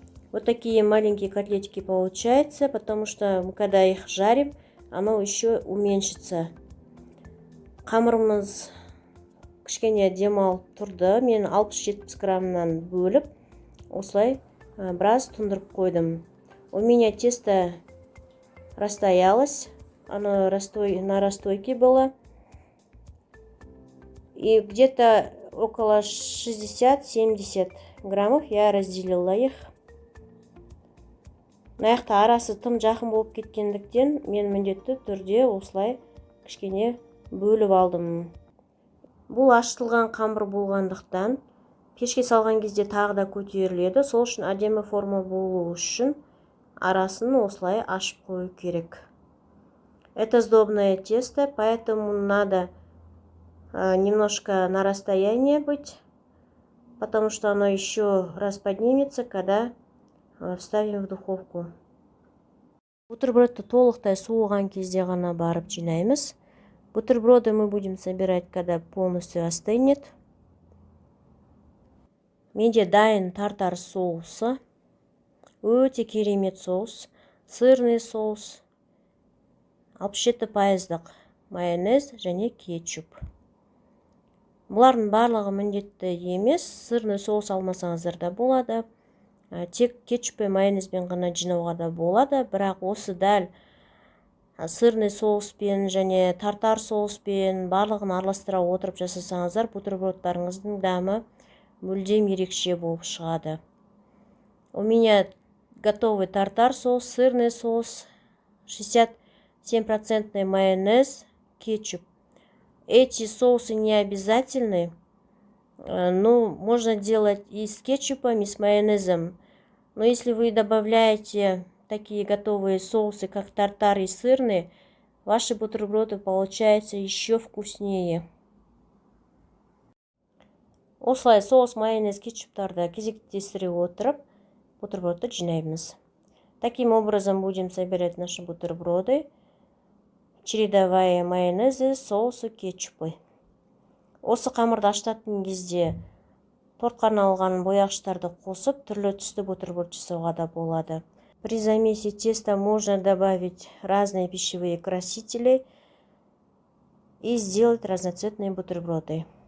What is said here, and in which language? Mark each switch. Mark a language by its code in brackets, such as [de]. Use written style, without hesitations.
[ru] Вот такие маленькие котлетики получаются, потому что мы когда их жарим, оно еще уменьшится. [kk] Қамырымыз кішкене демалып тұрды. Мен 60-70 граммнан бөліп, осылай біраз тұндырып қойдым. [ru] У меня тесто расстоялось, оно на расстойке было. И где-то около 60-70 граммов я разделила их. [kk] Наяқта арасы тым жақын болып кеткендіктен, мен міндетті түрде осылай кішкене бөліп алдым. Бұл ашытылған қамыр болғандықтан, пешке салған кезде тағы да көтеріледі. Сол үшін әдемі форма болу үшін арасын осылай ашып қою керек. [ru] Это сдобное тесто, поэтому надо немножко на расстоянии быть, потому что оно еще раз поднимется, когда вставим в духовку. [kk] Бутербродты толықтай суыған кезде ғана барып жинаймыз. [ru] Бутерброды мы будем собирать, когда полностью остынет. [kk] Менде дайын тартар соусы. Өте керемет соус. Сырный соус. 67% майонез және кетчуп. Бұлардың барлығы міндетті емес. Сырный соус алмасаңыздар да болады. Тек кетчуп пен майонезбен ғана жинауға да болады, бірақ осы дәл сырный соуспен және тартар соуспен барлығын араластыра отырып жасасаңыздар, бутербродтарыңыздың дәмі мүлдем ерекше болып шығады. [ru] У меня готовый тартар соус, сырный соус, 67% майонез, кетчуп. Эти соусы не обязательны. Ну, можно делать и с кетчупом, и с майонезом. Но если вы добавляете такие готовые соусы, как тартар и сырный, ваши бутерброды получаются еще вкуснее. [kk] Осылай соус, майонез, кетчуптарды кезектестіре отырып, бутербродты жинаймыз. [ru] Таким образом будем собирать наши бутерброды, чередовая майонезы, соусы, кетчупы. [kk] Осы қамырды ашытатын кезде тортқа арналған бояғыштарды қосып, түрлі түсті бутерброд жасауға да болады. [ru] При замесе теста можно добавить разные пищевые красители и сделать разноцветные бутерброды.